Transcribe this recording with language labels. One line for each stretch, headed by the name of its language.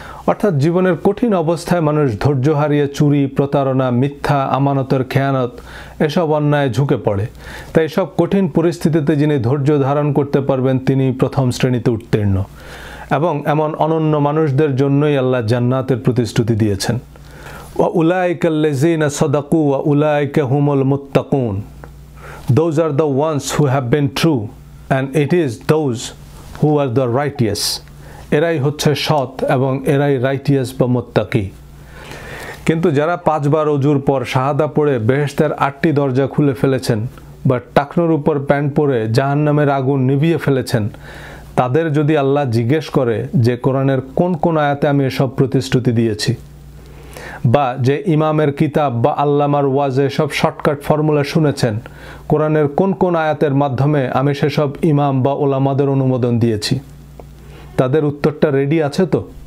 Bangla: অর্থাৎ জীবনের কঠিন অবস্থায় মানুষ ধৈর্য হারিয়ে চুরি, প্রতারণা, মিথ্যা, আমানতের খেয়ানত এসব অন্যায় ঝুঁকে পড়ে। তাই এসব কঠিন পরিস্থিতিতে যিনি ধৈর্য ধারণ করতে পারবেন তিনি প্রথম শ্রেণীতে উত্তীর্ণ, এবং এমন অনন্য মানুষদের জন্যই আল্লাহ জান্নাতের প্রতিশ্রুতি দিয়েছেন।
Arabic: ওয়া উলাইকা আল্লাযীনা সাদাকু ওয়া উলাইকা হুমুল মুত্তাকুন।
English: Those are the ones who have been true and it is those who are the righteous.
Bangla: এরাই হচ্ছে সৎ এবং এরাই রাইটিয়াস বা মুত্তাকি। কিন্তু যারা 5 বার ওযুর পর শাহাদা পড়ে বেহেশতের 8টি দরজা খুলে ফেলেছেন বা টাকনোর উপর প্যান্ট পরে জাহান্নামের আগুন নিভিয়ে ফেলেছেন, তাদের যদি আল্লাহ জিজ্ঞেস করে যে কোরআনের কোন কোন আয়াতে আমি এসব প্রতিশ্রুতি দিয়েছি, বা যে ইমামের কিতাব বা আল্লামার ওয়াজে সব শর্টকাট ফর্মুলা শুনেছেন, কোরআনের কোন কোন আয়াতের মাধ্যমে আমি সেসব ইমাম বা ওলামাদের অনুমোদন দিয়েছি, তাদের উত্তরটা রেডি আছে তো?